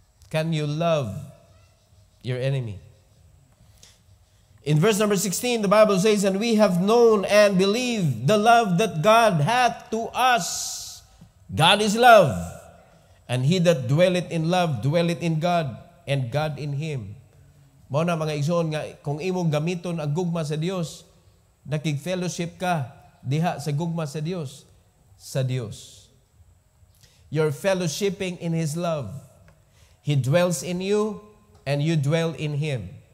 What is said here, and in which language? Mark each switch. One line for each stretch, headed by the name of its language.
English: Can you love your enemy? In verse number 16, the Bible says, and we have known and believed the love that God hath to us. God is love. And he that dwelleth in love, dwelleth in God, and God in him.
Cebuano: Mao na mga igsoon nga, kung imong gamiton ang gugma sa Dios, nakig-fellowship ka diha sa gugma sa Dios. Sa Dios.
English: You're fellowshipping in His love. He dwells in you, and you dwell in Him.